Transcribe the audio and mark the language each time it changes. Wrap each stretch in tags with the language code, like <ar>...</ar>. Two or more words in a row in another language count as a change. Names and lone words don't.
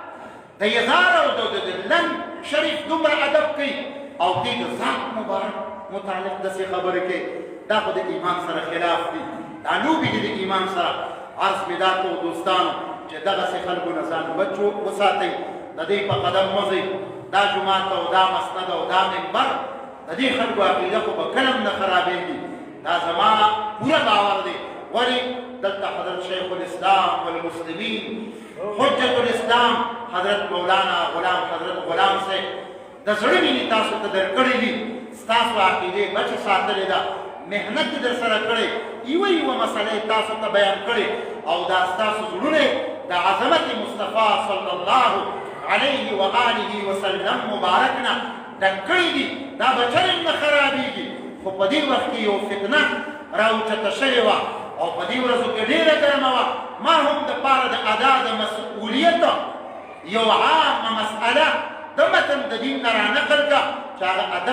<ps>د یزار او د لن شریف دومره ادب کوي او دې د ذات مبارک متعلق داسې خبرې کوي دا خو د ایمان سره خلاف دي دا لوبې دي د ایمان سره عرض مې دا کو دوستانو چې دغسې خلکو نه ځان بچ وساتئ د دې په قدم مځئ دا جومات او دا مسند او دا منبر د دې خلکو عقیده خو به کله هم نه خرابېږي دا زما پوره باور دی ولې دلته حضرت شیخ الاسلام والمسلمین حجت الاسلام حضرت مولانا غلام حضرت غلام صاحب د زړه مینې تاسو ته درکړې دي ستاسو عقیدې بچې ساتلې ده محنت یې در سره کړې یوه مسله تاسو ته بیان کړې او دا ستاسو زړونه د عظمت مصطفی</ps> <ar>صلی الله علیه و آله وسلم</ar> <ps>مبارک نه ډک کړي دي دا به چرې نه خرابېږي خو په دې وخت کې یو فتنه راوچته شوې وه او په دې ورځو کې ډېره ګرمه وه ما هم دپاره د ادا د مسؤلیت یو عامه مسئله د متن د دین نه رانقل کړه چې هغه ادب</ps>